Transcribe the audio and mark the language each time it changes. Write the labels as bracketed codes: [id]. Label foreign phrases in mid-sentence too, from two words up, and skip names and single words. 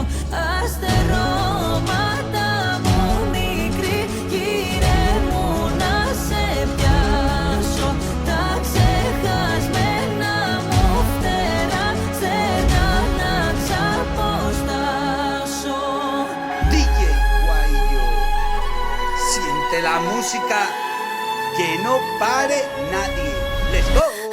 [el] Αστερώματα μου μικρή, γύρε μου να σε πιάσω. Τα ξεχασμένα μου φτερά, στενά να ξαποστάσω. [es] DJ Guaidó, siente la música que no pare nadie. [en] Let's go.